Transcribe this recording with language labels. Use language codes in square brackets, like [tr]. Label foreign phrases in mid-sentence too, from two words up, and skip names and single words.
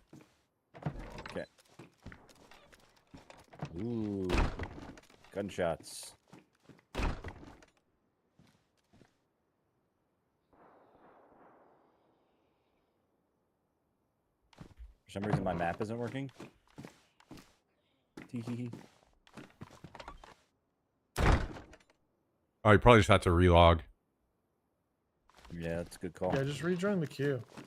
[en] Okay. Ooh. Gunshots. For some reason my map isn't working. Tee-hee-hee. Oh, you probably just have to relog. Yeah, that's a good call. Yeah, just rejoin the queue.